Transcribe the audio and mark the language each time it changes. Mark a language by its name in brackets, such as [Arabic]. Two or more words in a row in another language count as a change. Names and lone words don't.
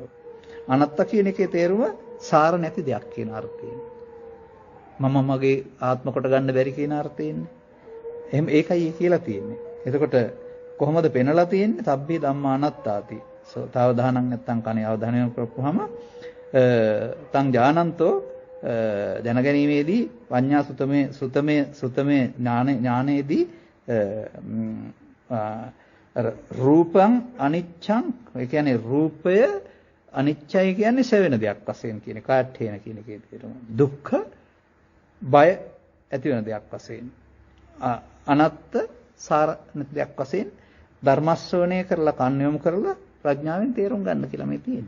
[Sinhala] අනත්ත කියන එකේ තේරුම සාර නැති දෙයක් කියන අර්ථයෙන්. මම මගේ ආත්ම කොට ගන්න බැරි කියන අර්ථයෙන්. එහෙම ඒකයි කියලා තියෙන්නේ. එතකොට කොහොමද පෙනලා තියෙන්නේ? [Pali] සබ්බේ ධම්මා අනාත්තාති. [Sinhala] තවදානක් නැත්තම් කණේ අවධානය කරපුවාම තං ඥානන්තෝ දැනගැනීමේදී පඤ්ඤා සුතමේ ඥානයේදී [Pali] රූපං අනිච්ඡං [Sinhala] ඒ කියන්නේ රූපය අනිච්චයි කියන්නේ සෙවෙන දෙයක් වශයෙන් කියන කාට්ඨේන කියන එකේ තේරුම. දුක්ඛ බය ඇති වෙන දෙයක් වශයෙන්. අනත්ත සාර නැති දෙයක් වශයෙන් ධර්මශ්‍රවණය කරලා කන් යොමු කරලා ප්‍රඥාවෙන් තේරුම් ගන්න කියලා මේ තියෙන්නේ.